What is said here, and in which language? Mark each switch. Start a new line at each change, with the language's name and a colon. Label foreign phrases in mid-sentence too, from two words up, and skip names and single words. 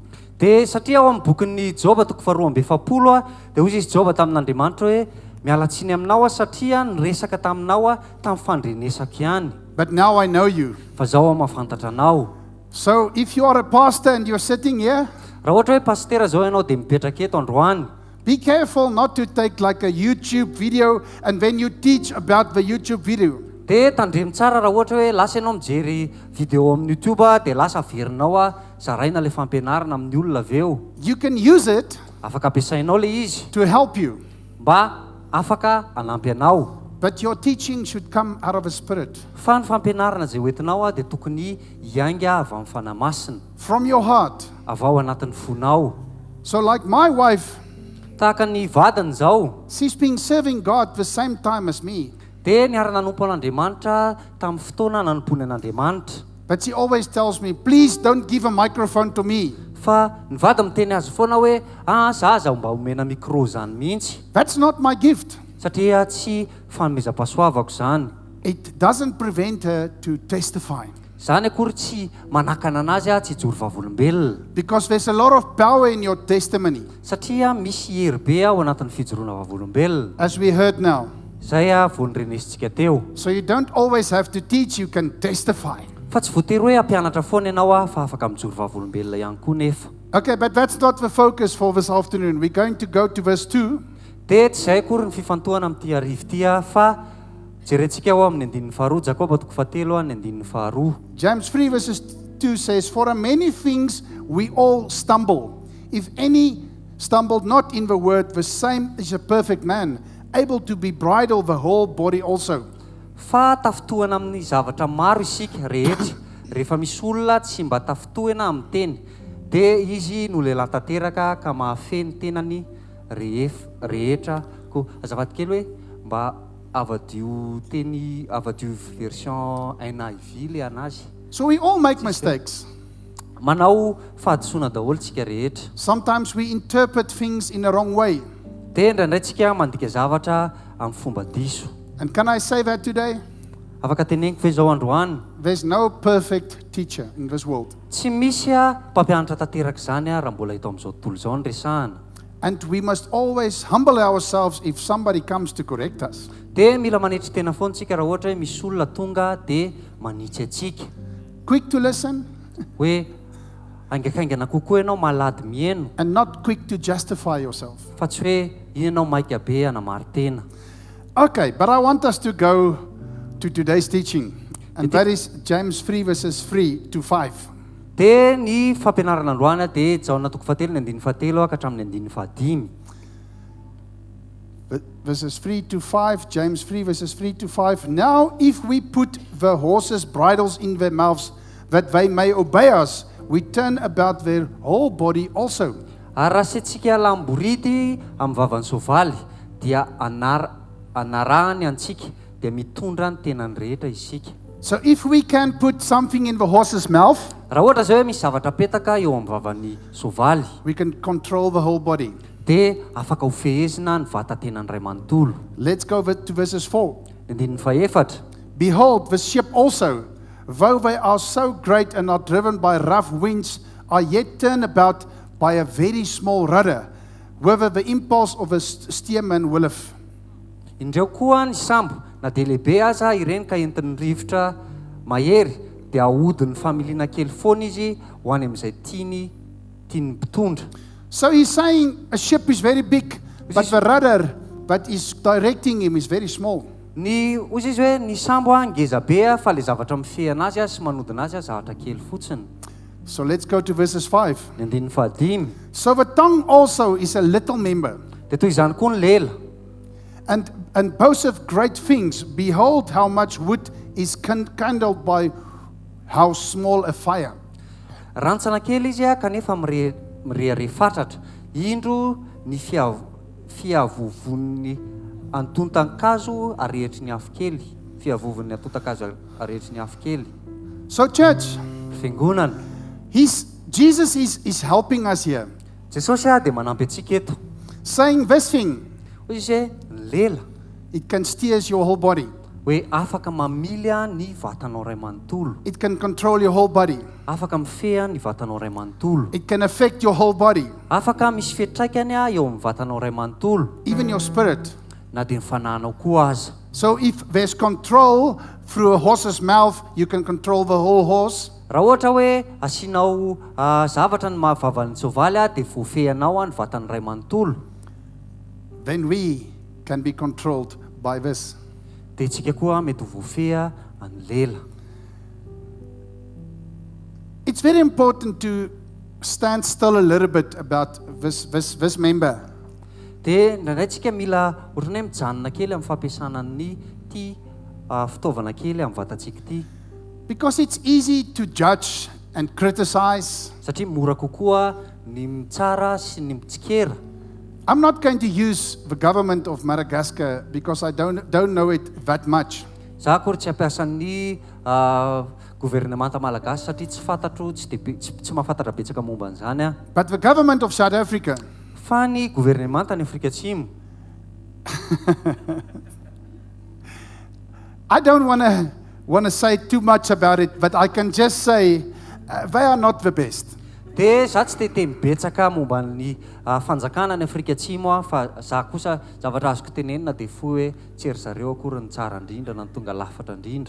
Malagasy: Dia satria ao amin'ny bokin'ny Joba 2:7 dia hoy izy Joba tamin'Andriamanitra hoe miala tsiny aminao satria niresaka taminao tamin'ny fandrenesako ihany.
English: But now I know you.
Malagasy: Fa zaho mahafantatra anao.
English: So if you are a pastor and you're sitting here,
Malagasy: raha ohatra hoe pastera zao ianao dia mipetraka eto androany,
English: be careful not to take like a YouTube video and then you teach about the YouTube video.
Malagasy: Dia tandremo tsara raha ohatra hoe lasa ianao mijery video amin'ny YouTube dia lasa averinao zaraina le fampianarana amin'ny olona avy eo.
English: You can use it
Malagasy: afaka ampiasainao le izy
English: to help you.
Malagasy: Mba afaka anampy anao.
English: But your teaching should come out of the Spirit.
Malagasy: Fa ny fampianarana zay hoentinao dia tokony hianga avy amin'ny fanamasina.
English: From your heart.
Malagasy: Avy ao anatin'ny fonao.
English: So like my wife,
Malagasy: tahaka ny vadiny zao,
English: she's been serving God the same time as me.
Malagasy: Dia niara-nanompo an'Andriamanitra tamin'ny fotoana nanompony an'Andriamanitra.
English: But she always tells me, "Please don't give a microphone to me."
Malagasy: Fa ny vady miteny azy foana hoe zaho mba omena micro zany mihitsy.
English: That's not my gift.
Malagasy: Satria tsy fanomezam-pahasoavako zany.
English: It doesn't prevent her to testify.
Malagasy: Zany akory tsy manakana anazy tsy hijoro vavolombelona.
English: Because there's a lot of power in your testimony.
Malagasy: Satria misy hery be ao anatin'ny fijoroana vavolombelona.
English: As we heard now.
Malagasy: Zay vao nirenesintsika teo.
English: So you don't always have to teach, you can testify.
Malagasy: Fa tsy voatery hoe ampianatra foana ianao fa afaka mijoro vavolombelona ihany koa nefa.
English: Okay, but that's not the focus for this afternoon. We're going to go to verse 2.
Malagasy: Dia tsy zay akory ny fifantohana amin'ity arivo ity fa jerentsika ao amin'ny andinin'ny faharoa. Jakoba 3 ny andinin'ny faharoa.
English: James 3 verses 2 says, "For in many things we all stumble. If any stumbled not in the word, the same is a perfect man, able to be bridle the whole body also."
Malagasy: Fa tafitohana amin'ny zavatra maro isika rehetra. Rehefa misy olona tsy mba tafitohana amin'ny teny, dia izy no lehilahy tanteraka ka mahafeny tenany rehetra. Ko azafady kely hoe mba avadio version NIV le anazy.
English: So we all make mistakes.
Malagasy: Manao fahadisoana daholo tsika rehetra.
English: Sometimes we interpret things in the wrong way.
Malagasy: Dia indraindray tsika mandika zavatra amin'ny fomba diso.
English: And can I say that today?
Malagasy: Afaka teneniko ve zao androany?
English: There's no perfect teacher in this world.
Malagasy: Tsy misy mpampianatra tanteraka zany raha mbola hita amin'izao tontolo izao ny resahana.
English: And we must always humble ourselves if somebody comes to correct us.
Malagasy: Dia mila manetry tena foana tsika raha ohatra hoe misy olona tonga dia manitsy atsika.
English: Quick to listen.
Malagasy: Hoe aingakaingana kokoa ianao malady mihaino.
English: And not quick to justify yourself.
Malagasy: Fa tsy hoe ianao maika be hanamary tena.
English: Okay, but I want us to go to today's teaching. And that is James 3 verses 3 to 5.
Malagasy: Dia ny fampianarana androany dia Jaona 3 ny 5 ka hatramin'ny 5.
English: verses 3 to 5, James 3, verses 3 to 5. Now, if we put the horses' bridles in their mouths, that they may obey us, we turn about their whole body also.
Malagasy: Ary raha asiantsika lambority amin'ny vavan'ny soavaly dia anarahany antsika dia mitondra ny tenany rehetra isika.
English: So if we can put something in the horse's mouth,
Malagasy: raha ohatra zay hoe misy zavatra petaka eo amin'ny vavan'ny soavaly,
English: we can control the whole body.
Malagasy: dia afaka ho fehezina ny vatan-tenany ray manontolo.
English: Let's go to verses 4.
Malagasy: Andininy faefatra.
English: Behold, the ship also, though they are so great and are driven by rough winds, are yet turned about by a very small rudder, whither the impulse of a steersman willeth.
Malagasy: Indreo koa ny sambo na dia lehibe aza ireny ka entin'ny rivotra mahery dia ahodin'ny familiana kely foana izy ho any amin'izay tiany mpitondra.
English: So he's saying a ship is very big, but the rudder that is directing him is very small.
Malagasy: Ny ozy izy hoe ny sambo ngeza be fa le zavatra mifehana azy sy manodina azy zavatra kely fotsiny.
English: So let's go to verses 5.
Malagasy: Ny andininy fahadimy.
English: So the tongue also is a little member,
Malagasy: dia toy izany koa ny lela,
English: and boasteth great things. Behold, how much wood is kindled by how small a fire.
Malagasy: rantsana kely izy kanefa mireharefatratra. Indro ny fiavovon'ny antontan-kazo arehetry ny afo kely. Fiavovon'ny antontan-kazo arehetry ny afo kely.
English: So church,
Malagasy: Fiangonana.
English: Jesus is helping us here,
Malagasy: Jesosy dia manampy antsika eto.
English: saying this thing,
Malagasy: Hoy izy hoe ny lela
English: it can steer your whole body.
Malagasy: hoe afaka mamily ny vatanao ray manontolo.
English: It can control your whole body.
Malagasy: Afaka mifeha ny vatanao ray manontolo.
English: It can affect your whole body,
Malagasy: Afaka misy fiantraikany eo amin'ny vatanao ray manontolo.
English: even your spirit.
Malagasy: Na dia ny fanahinao koa aza.
English: So if there's control through a horse's mouth, you can control the whole horse.
Malagasy: Raha ohatra hoe asianao zavatra ny mahavavan'ny soavaly dia voafehanao ny vatan'ny ray manontolo.
English: Then we can be controlled by this.
Malagasy: Dia tsika koa mety ho voafeha any lela.
English: It's very important to stand still a little bit about this member.
Malagasy: Dia indraindray tsika mila ohatrany hoe mijanona kely amin'ny fampiasana ny ty fitaovana kely amin'ny vatantsika ty.
English: Because it's easy to judge and criticize.
Malagasy: Satria mora kokoa ny mitsara sy ny mitsikera.
English: I'm not going to use the government of Madagascar because I don't know it that much.
Malagasy: Za akory tsy ampiasa ny gouvernemanta malagasy satria tsy fantatro tsy mahafantatra betsaka momba an'izany.
English: But the government of South Africa,
Malagasy: Fa ny gouvernemanta ny Afrika Atsimo,
English: I don't want to say too much about it, but I can just say they are not the best.
Malagasy: dia za tsy te mibetsaka momba ny fanjakana ny Afrika Atsimo fa za kosa zavatra azoko tenenina dia fo hoe tsy ery zareo akory ny tsara indrindra na ny tonga lafatra indrindra.